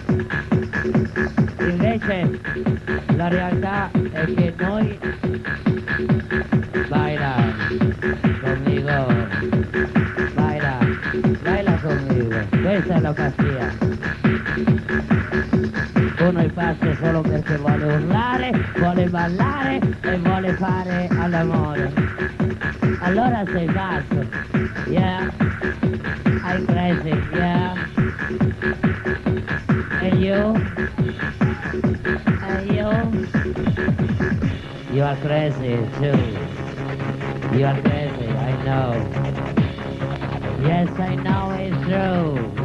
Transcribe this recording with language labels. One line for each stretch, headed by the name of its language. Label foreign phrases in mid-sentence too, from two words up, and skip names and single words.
Italian: Invece la realtà è che noi
Spanish: baila conmigo, baila conmigo,
Italian: questa è la pazzia. Uno è pazzo solo perché vuole urlare, vuole ballare e vuole fare all'amore. Allora sei pazzo,
English: yeah, I'm crazy, yeah. And you? You are crazy too. You are crazy, I know. Yes, I know it's true.